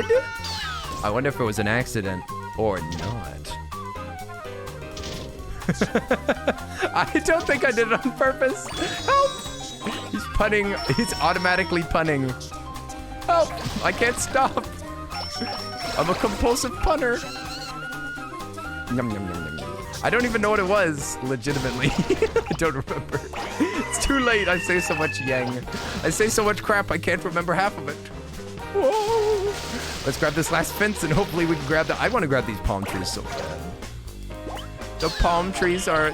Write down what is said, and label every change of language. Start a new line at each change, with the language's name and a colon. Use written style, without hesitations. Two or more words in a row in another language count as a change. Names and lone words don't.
English: I wonder if it was an accident or not. I don't think I did it on purpose. Help! He's punning. He's automatically punning. Help! I can't stop. I'm a compulsive punner. Yum, yum, yum, yum. I don't even know what it was, legitimately. I don't remember. It's too late. I say so much yang. I say so much crap, I can't remember half of it. Whoa. Let's grab this last fence and hopefully we can grab the... I want to grab these palm trees so bad. The palm trees are...